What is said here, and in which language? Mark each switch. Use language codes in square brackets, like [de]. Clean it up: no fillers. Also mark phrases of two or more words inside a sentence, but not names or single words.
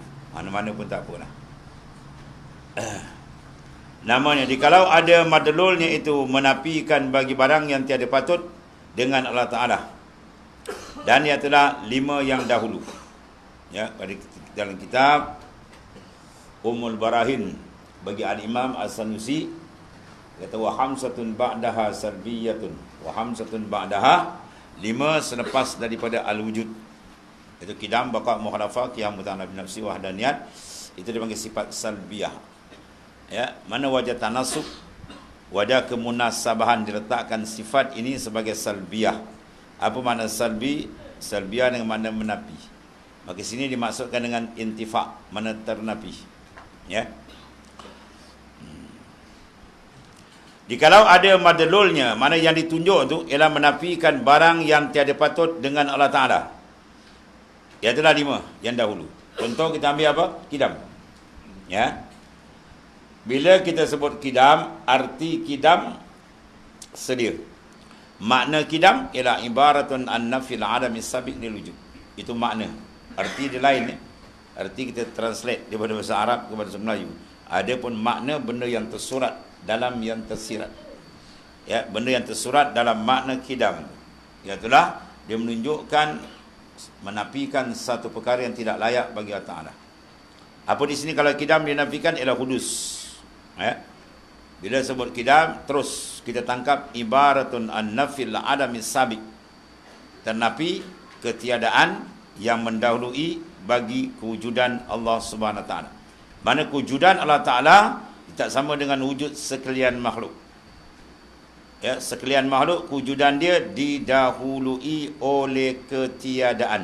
[ms] Mana-mana pun tak apalah. Namanya kalau ada madlulnya itu menafikan bagi barang yang tiada patut dengan Allah Ta'ala. Dan ialah 5 yang dahulu. Ya, pada dalam kitab Ummul Barahin bagi Al-Imam As-Sanusi kata [ar] وخمسة بعدها سلبية وخمسة بعدها [ms] 5 selepas daripada al-wujud. Itu kidam, baqa, mukhalafah, qiyam, mutanab nafsi, wahdaniyat. Itu dipanggil sifat salbiyah. Ya, mana wajah tanasub, wajah kemunasabahan diletakkan sifat ini sebagai salbiyah. Apa makna salbi? Salbiyah dengan makna menapi. Maka sini dimaksudkan dengan intifa', mana ternapi. Ya. Jikalau ada madlulnya, mana yang ditunjuk tu ialah menafikan barang yang tiada patut dengan Allah Ta'ala. Iaitu 5 yang dahulu. Contoh kita ambil apa? Kidam. Ya. Bila kita sebut kidam, arti kidam sedia. Makna kidam ialah [ar] عبارة عن نفي العدم السابق للوجود. [ms] Itu makna. Arti dia lain. Arti kita translate daripada bahasa Arab kepada bahasa Melayu. Adapun makna benda yang tersurat dalam yang tersirat. Ya, benda yang tersurat dalam makna kidam. Iaitulah dia menunjukkan, menafikan satu perkara yang tidak layak bagi Allah Ta'ala. Apa di sini kalau kidam dinafikan ialah hudus. Ya. Bila sebut kidam, terus kita tangkap [ar] عبارة عن نفي العدم السابق. [ms] Ternafi ketiadaan yang mendahului bagi kewujudan Allah [ar] سبحانه وتعالى. [ms] Mana kewujudan Allah Ta'ala tak sama dengan wujud sekalian makhluk. Ya, sekalian makhluk kewujudan dia didahului oleh ketiadaan.